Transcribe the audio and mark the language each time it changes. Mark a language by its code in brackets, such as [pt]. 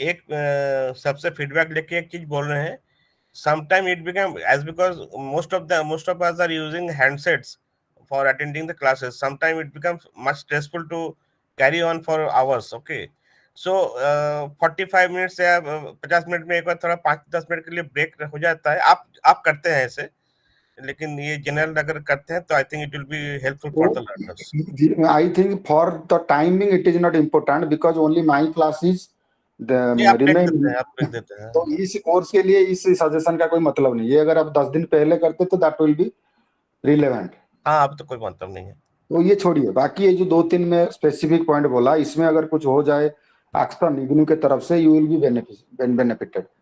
[hi] एक सबसे फीडबैक लेके एक चीज बोल रहे हैं, [en] sometime it become as because most of us are using handsets for attending the classes, sometime it becomes much stressful to carry on for hours, okay? [hi] So 45 minute से 50 minute में एक बार थोड़ा 5-10 मिनट के लिए ब्रेक हो जाता है। आप करते हैं ऐसे, लेकिन ये जनरल अगर करते हैं तो [en] I think it will be helpful for the learners. I think for the timing it is not important because only my class is the [hi] आप ब्रेक [en] remain। [hi] देते हैं, आप ब्रेक देते हैं। तो इस कोर्स के लिए इस सजेशन का कोई मतलब नहीं है। अगर आप 10 दिन पहले करते तो [en] That will be relevant. [hi] हाँ, अब तो कोई मतलब नहीं है। तो ये छोड़िए, बाकी ये जो 2-3 में स्पेसिफिक पॉइंट बोला, इसमें अगर कुछ हो जाए एक्शन इग्नू के तरफ से, [en] You will be benefited.